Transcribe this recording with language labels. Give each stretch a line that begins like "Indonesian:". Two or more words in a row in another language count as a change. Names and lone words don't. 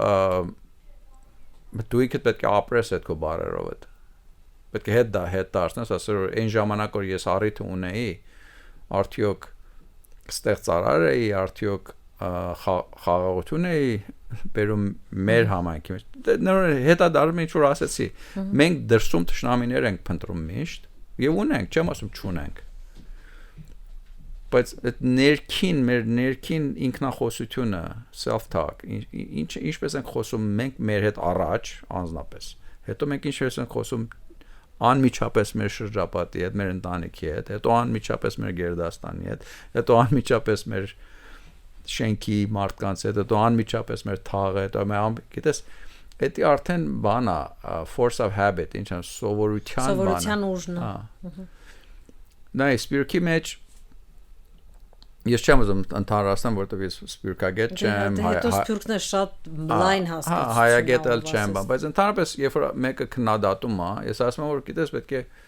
Armenian: դու ինքդ պետք է ապրես այդ քո բարերով այդ։ Պետք է հետ դարձնես, ասել որ այն ժամանակ որ ես առիթ ունեի, արդյոք ստեղծարար էի, արդյոք խաղաղություն էի բերում մեր համայնքի մեջ։ Հետադառնում ինչ որ ասեցի, մենք դրսում թշնամիներ ենք փնտրում միշտ եւ ունենք, չեմ ասում չունենք։ Բայց այդ մեր ներքին ինքնախոսությունը,
English: self-talk,
Armenian: ինչպես ենք խոսում մենք մեր հետ առաջ, անձնապես։ Հետո մենք ինչպես ենք խոսում անմիջապես մեր շրջապատի հետ, մեր ընտանիքի հետ, հետո անմիջապես մեր գերդաստանի հետ, հետո անմիջապես մեր շենքի մարդկանց հետ, հետո անմիջապես մեր թաղը, հետո գիտես, դա արդեն բան է,
English: force of habit,
Armenian: ինչ է, սովորության ուժն է։ Նայ, սպիրկի մեջ ես չեմ ուզում ընդհանրացնեմ, որտեղ ես սպիրկագետ չեմ, հետո սպիրկն է շատ լայն հասկացություն։ Հայագետ էլ չեմ, բայց ընդհանրապես երբ որ մեկը քննադատում է, ես ասում եմ, որ գիտես պետք է